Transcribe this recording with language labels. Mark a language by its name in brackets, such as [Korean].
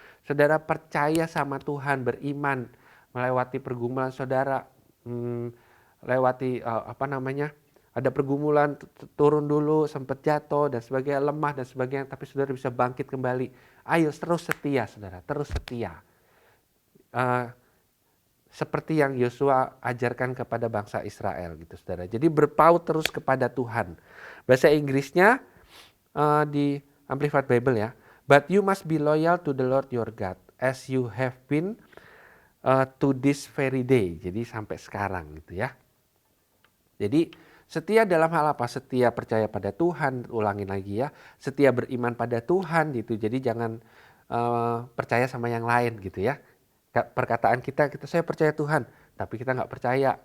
[Indonesian] Saudara percaya sama Tuhan, beriman, melewati pergumulan saudara, lewati ada pergumulan, turun dulu, sempat jatuh dan sebagainya, lemah dan sebagainya, tapi saudara bisa bangkit kembali. Ayo terus setia saudara, terus setia. Seperti yang Yosua ajarkan kepada bangsa Israel gitu saudara. Jadi berpaut terus kepada Tuhan. Bahasa Inggrisnya di Amplified Bible ya. [English] But you must be loyal to the Lord your God as you have been to this very day. [Indonesian] Jadi sampai sekarang gitu ya. Jadi setia dalam hal apa? Setia percaya pada Tuhan, ulangin lagi ya. Setia beriman pada Tuhan gitu. Jadi jangan percaya sama yang lain gitu ya. Perkataan kita saya percaya Tuhan, tapi kita nggak percaya.